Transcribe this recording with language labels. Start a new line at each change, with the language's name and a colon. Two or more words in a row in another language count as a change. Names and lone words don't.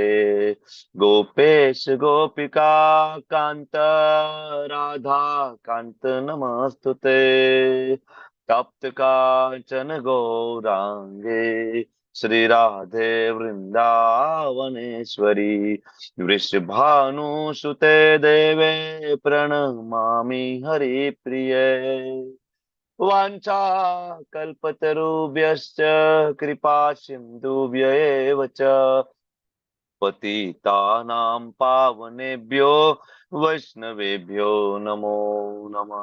Sanskrit: ગોપેશ ગોપિકા કાંત રાધા કાંત નમસ્તુતે તપ્ત કાંચન ગૌરાંગે શ્રી રાધે વૃંદાવનેશ્વરી વૃષભાનુસુતે દેવે પ્रणमामि हरिप्रिये वाञ्छा कल्पतरुभ्यश्च कृपा सिन्धुभ्य एव च पतितानां पावनेभ्यो वैष्णवेभ्यो नमो नमः.